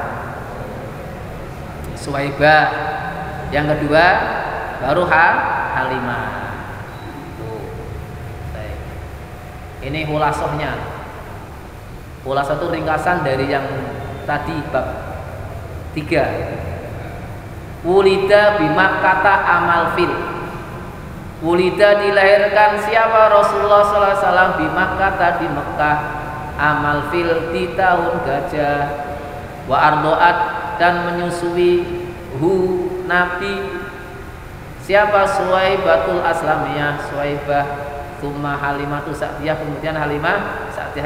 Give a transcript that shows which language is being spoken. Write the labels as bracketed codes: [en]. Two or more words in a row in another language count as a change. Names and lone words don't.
[id] Suwaibah. Yang kedua baru Halimah. Tuh. Baik. Ini khulasohnya. Khulasoh itu ringkasan dari yang tadi bab 3. [ar] Wulida bimakkata amal fil. [id] Wulida dilahirkan siapa? Rasulullah [ar] sallallahu alaihi wasallam [id] bimakkata di Mekah, [ar] amal fil [id] di tahun gajah. [ar] Wa ardoat [id] dan menyusui Nabi siapa? Suwaibatul Aslamiyah, Suwaibah, tsumma Halimatu Sa'diyah, kemudian Halimah Sa'diyah.